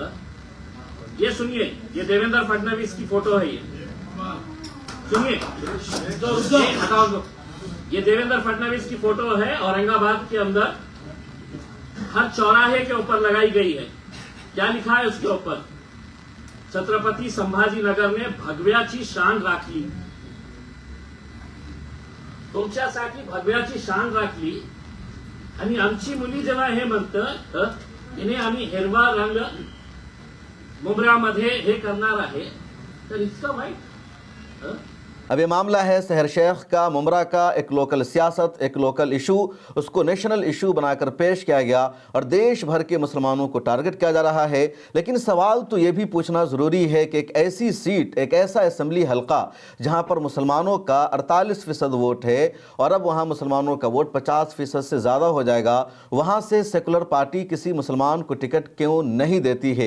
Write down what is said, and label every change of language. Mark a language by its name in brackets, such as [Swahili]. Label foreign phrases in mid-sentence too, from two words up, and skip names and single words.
[Urdu] یہ سنیے، یہ دیویندر فڈنویس کی فوٹو ہے، یہ سنیے، ہٹاؤ دو. یہ دیویندر فڈنویس کی فوٹو ہے، اورنگ آباد کے اندر ہر چوراہے کے اوپر لگائی گئی ہے. کیا لکھا ہے اس کے اوپر؟ [Marathi] چھترپتی سمبھاجی نگر نے भगव्याची शान राखली. तुमच्यासाठी भगव्याची शान राखली आणि आमची मुली जेव्हा हे म्हणतं तिने आम्ही हिरवा रंग मुंबऱ्यामध्ये हे करणार आहे, तर इतकं वाईट. [Urdu] اب یہ معاملہ ہے سحر شیخ کا. ممبرا کا ایک لوکل سیاست، ایک [English] local issue, [Urdu] اس کو [English] national issue [Urdu] بنا کر پیش کیا گیا اور دیش بھر کے مسلمانوں کو ٹارگٹ کیا جا رہا ہے. لیکن سوال تو یہ بھی پوچھنا ضروری ہے کہ ایک ایسی سیٹ، ایک ایسا اسمبلی حلقہ جہاں پر مسلمانوں کا 48% ووٹ ہے اور اب وہاں مسلمانوں کا ووٹ 50% سے زیادہ ہو جائے گا، وہاں سے سیکولر پارٹی کسی مسلمان کو ٹکٹ کیوں نہیں دیتی ہے؟